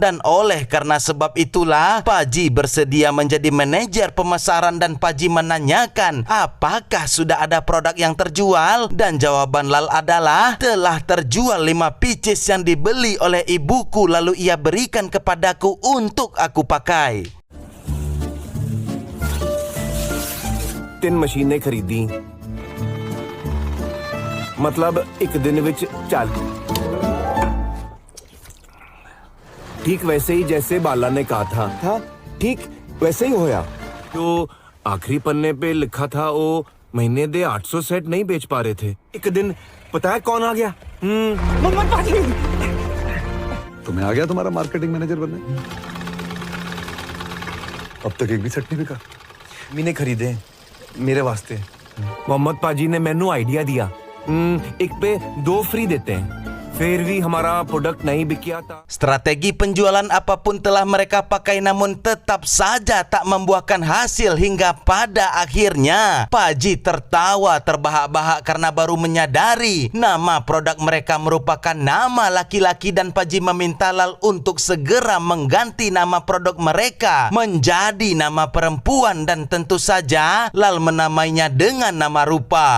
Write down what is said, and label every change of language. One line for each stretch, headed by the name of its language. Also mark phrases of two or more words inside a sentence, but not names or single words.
Indonesian: Dan oleh karena sebab itulah Paji bersedia menjadi manajer pemasaran dan Paji menanyakan apakah sudah ada produk yang terjual, dan jawaban Lal adalah telah terjual 5 pieces yang dibeli oleh ibuku lalu ia berikan kepadaku untuk aku pakai.
Hindi: 3 मशीनें खरीदी, मतलब एक दिन विच 4। ठीक वैसे ही जैसे बाला ने कहा था ठीक वैसे ही होया। तो आखिरी पन्ने पे लिखा था वो महीने दे 800 सेट नहीं बेच पा रहे थे। एक दिन पता है कौन आ गया? मोहम्मद पाजी। तुम्हें आ गया तुम्हारा
English: marketing manager
Hindi: बनने? अब तक एक भी सेट नहीं बिका। मैंने खरीदे मेरे वास्ते। मोहम्मद पाजी ने मैनू आइडिया दिया, एक पे 2 फ्री देते हैं। फिर भी हमारा प्रोडक्ट नहीं बिकिया था।
Indonesian: Strategi penjualan apapun telah mereka pakai namun tetap saja tak membuahkan hasil hingga pada akhirnya Paji tertawa terbahak-bahak karena baru menyadari nama produk mereka merupakan nama laki-laki dan Paji meminta Lal untuk segera mengganti nama produk mereka menjadi nama perempuan dan tentu saja Lal menamainya dengan nama rupa.